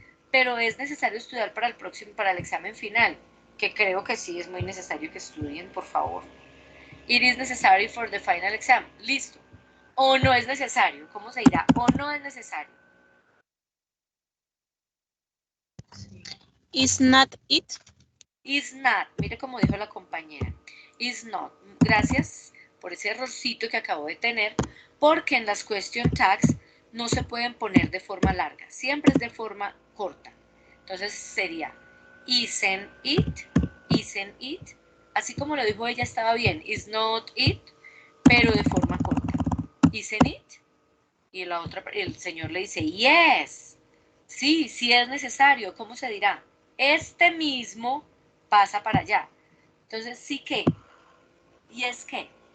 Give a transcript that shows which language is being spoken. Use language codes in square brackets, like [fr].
[es] Pero es necesario estudiar para el examen final. Que creo que sí es muy necesario que estudien, por favor. [en] It is necessary for the final exam. [es] Listo. O no es necesario. ¿Cómo se dirá? O no es necesario. [en] Is not it? Is not. [es] Mire cómo dijo la compañera. [en] Is not. [es] Gracias por ese errorcito que acabo de tener, porque en las question tags no se pueden poner de forma larga. Siempre es de forma corta. Entonces sería [en] isn't it, isn't it. [es] Así como lo dijo ella estaba bien. [en] Is not it, [es] pero de forma corta. [en] Isn't it? [es] Y la otra, el señor le dice, yes. Sí, sí es necesario. ¿Cómo se dirá? Este mismo pasa para allá. Entonces, sí que. ¿Y es que?